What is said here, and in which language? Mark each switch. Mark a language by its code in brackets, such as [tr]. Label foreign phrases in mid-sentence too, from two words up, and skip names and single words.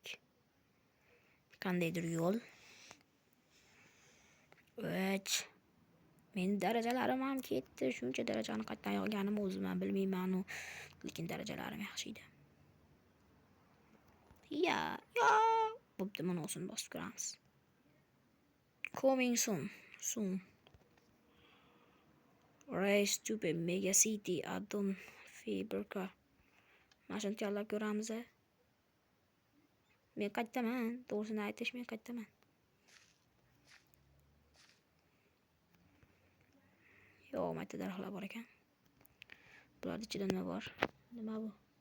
[uz] Qandaydir yo'l. 3 Men darajalarim ham ketdi. Shuncha darajani qayerdan olganim o'zim ham bilmayman. Lekin darajalarim yaxshi edi. Ya. Bo'pti, mana o'zini bosib ko'ramiz. [en] Coming soon. Race to the Mega City addon Fabercar. [uz] Mashina tanlab ko'ramiz. Men qaytaman. To'g'risini aytish, men qaytaman. Yo'q, mayta daraxtlar bor ekan. Bular ichida nima bor? Nima bu?